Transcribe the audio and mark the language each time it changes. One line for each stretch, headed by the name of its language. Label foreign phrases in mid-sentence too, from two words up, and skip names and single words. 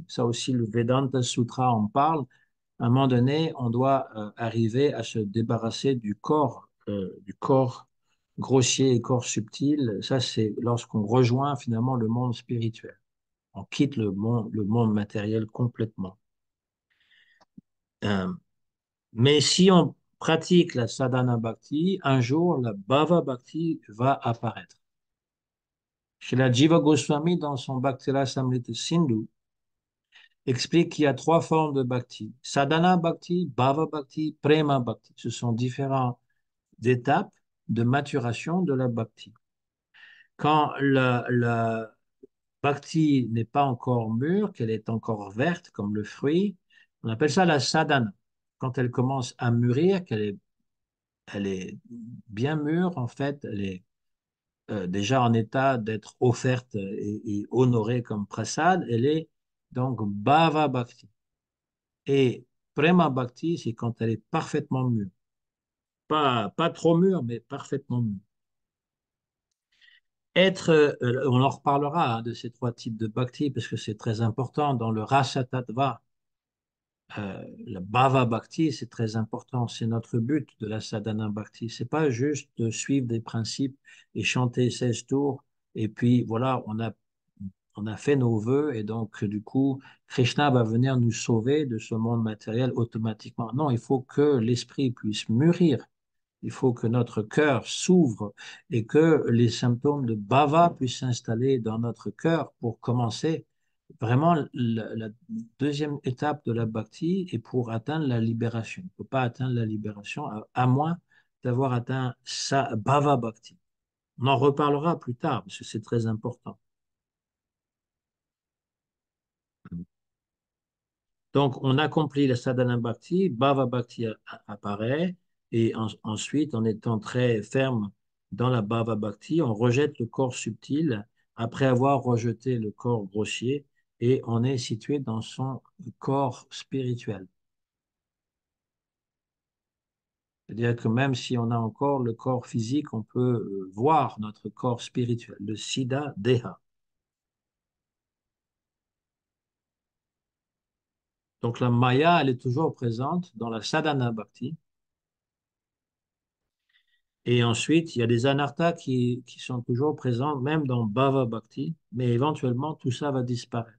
French: Ça aussi, le Vedanta Sutra en parle. À un moment donné, on doit arriver à se débarrasser du corps grossier et corps subtil. Ça, c'est lorsqu'on rejoint finalement le monde spirituel. On quitte le monde matériel complètement. Euh, mais si on pratique la sadhana bhakti, un jour, la bhava bhakti va apparaître. Chez la Jiva Goswami, dans son Bhakti-rasamrita Sindhu, explique qu'il y a trois formes de bhakti. Sadhana bhakti, bhava bhakti, prema bhakti. Ce sont différentes étapes de maturation de la bhakti. Quand la bhakti n'est pas encore mûre, qu'elle est encore verte comme le fruit, on appelle ça la sadhana. Quand elle commence à mûrir, elle est bien mûre, en fait, elle est déjà en état d'être offerte et honorée comme prasad, elle est donc bhava bhakti. Et prema bhakti, c'est quand elle est parfaitement mûre. Pas trop mûre, mais parfaitement mûre. On en reparlera hein, de ces trois types de bhakti parce que c'est très important dans le rasa tattva. Le bhava bhakti, c'est très important. C'est notre but de la sadhana bhakti. C'est pas juste de suivre des principes et chanter 16 tours. Et puis voilà, on a fait nos vœux et donc du coup, Krishna va venir nous sauver de ce monde matériel automatiquement. Non, il faut que l'esprit puisse mûrir. Il faut que notre cœur s'ouvre et que les symptômes de bhava puissent s'installer dans notre cœur pour commencer vraiment la deuxième étape de la bhakti et pour atteindre la libération. On ne peut pas atteindre la libération à moins d'avoir atteint sa bhava bhakti. On en reparlera plus tard parce que c'est très important. Donc, on accomplit la sadhana bhakti, bhava bhakti apparaît, et ensuite, en étant très ferme dans la bhava bhakti, on rejette le corps subtil après avoir rejeté le corps grossier, et on est situé dans son corps spirituel. C'est-à-dire que même si on a encore le corps physique, on peut voir notre corps spirituel, le siddha deha. Donc la maya, elle est toujours présente dans la sadhana bhakti. Et ensuite, il y a des anarthas qui sont toujours présents, même dans Bhava Bhakti, mais éventuellement, tout ça va disparaître.